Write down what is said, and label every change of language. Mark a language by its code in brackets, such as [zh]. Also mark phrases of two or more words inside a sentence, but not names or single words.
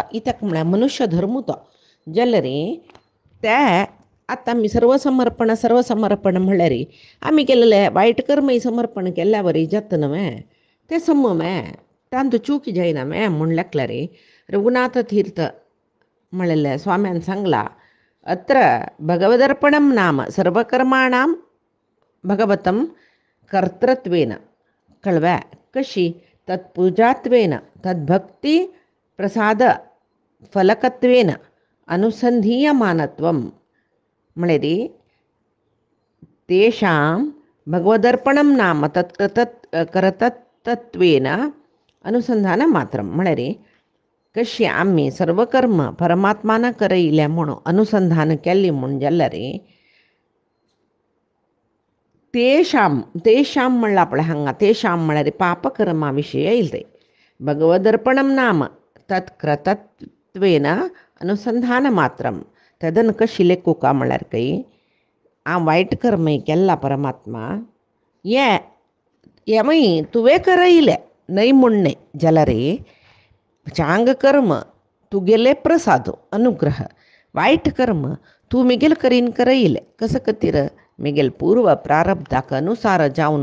[kok] इत्याक म्हळ्यार मनुष्य धर्म तो जाल्यार ते आतां आमी सर्वसमर्पण म्हणल्यार आमी केलेले वायट कर्मय समर्पण केल्या वरी जाता न्हय ते सम्मे तांत चूक जायना म्हण लेखल्यार रघुनाथ तीर्थ म्हणलेले स्वाम्यान सांगला [sa] अत्र भगवदर्पणं नाम सर्वकर्माणां भगवतं कर्तृत्वेन कळवा कशी तत्पूजात्वेन तद्भक्ती प्रसाद फलकत्वेन अनुसंधीयमानत्वं [kok] म्हळ्यार [sa] तेषां भगवदर्पणं नाम कर्तृत्वेन अनुसंधान मात्रं [kok] म्हळ्यार कशी आम्ही सर्व कर्म परमात्मान करयल्या म्हणून अनुसंधान केली म्हूण जाल्यार तेषां म्हणलां पळय हांगा तेषां म्हळ्यार पापकर्मा विशीं येयलें तें [sa] भगवदर्पणं नाम तत्कृतत्वेन अनुसंधान मात्रं [kok] तदन कशी लेखुका म्हळ्यार खंय हांव वायट कर्मय केला परमात्मा हेमय तुवें करयलें न्हय म्हणणें जाल्यार चांग कर्म तुगेले प्रसाद अनुग्रह वायट कर्म तूं मिगेल करीन करयलें कसं खातीर मिगेल पूर्व प्रारब्धाक अनुसार जावन